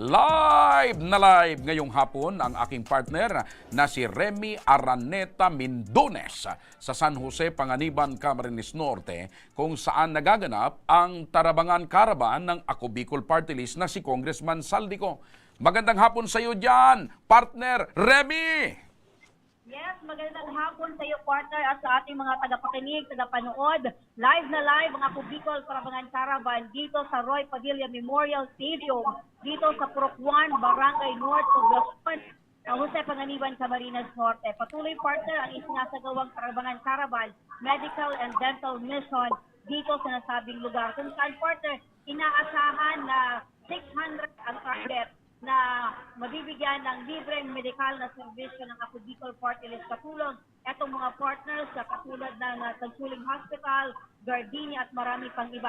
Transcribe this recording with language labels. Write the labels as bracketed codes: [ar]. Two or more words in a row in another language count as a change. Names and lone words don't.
[tl] Live na live ngayong hapon ang aking partner na si Remy Araneta Mindones sa San Jose, Panganiban, Camarines Norte, kung saan nagaganap ang Tarabangan Caravan ng Ako Bicol Party List na si Congressman Saldico. Magandang hapon sa iyo dyan, partner Remy! Yes, magandang hapon sa iyo, partner, at sa ating mga tagapakinig, tagapanood. Live na live ang Ako Bicol Tarabangan Caravan dito sa Roy Padilla Memorial Stadium, dito sa Purok 1, Barangay North, Poblacion, San Jose, Panganiban, Camarines Norte. Patuloy, partner, ang isinasagawang Tarabangan Caravan Medical and Dental Mission dito sa nasabing lugar. Kung saan, partner, inaasahan na 600 ang target na mabibigyan ng libreng medikal na serbisyo ng Ako Bicol Party List katulong etong mga partners sa katulad ng Tagsuling Hospital, Gardenia at marami pang iba.